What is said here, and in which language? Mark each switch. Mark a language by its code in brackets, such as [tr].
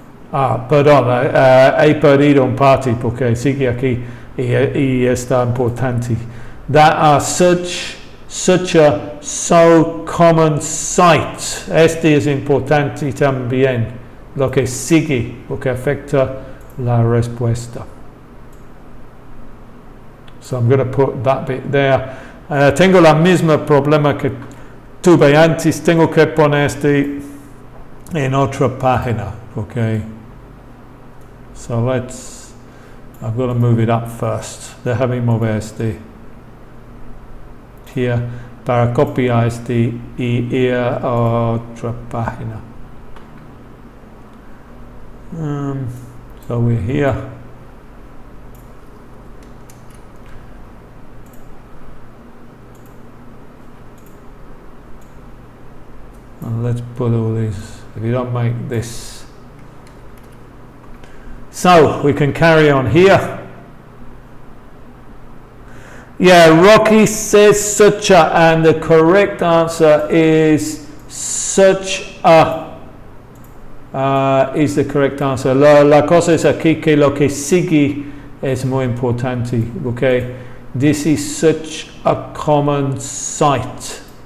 [es] Perdón, he perdido un parte porque sigue aquí y está importante. [en] That are such a so common sight. [es] Este es importante también, lo que sigue, porque afecta la respuesta. [en] So I'm going to put that bit there. [es] Tengo la misma problema que tuve antes, tengo que poner este en otra página, okay? [en] So I've got to move it up first. [es] Déjame mover este here para copiar este y ir a otra página. [en] So we're here. And let's put all these, if you don't make this. So we can carry on here. Yeah, Rocky says such a, and the correct answer is such a. Is the correct answer. [es] La cosa es aquí que lo que sigue es muy importante. [en] Okay, this is such a common sight.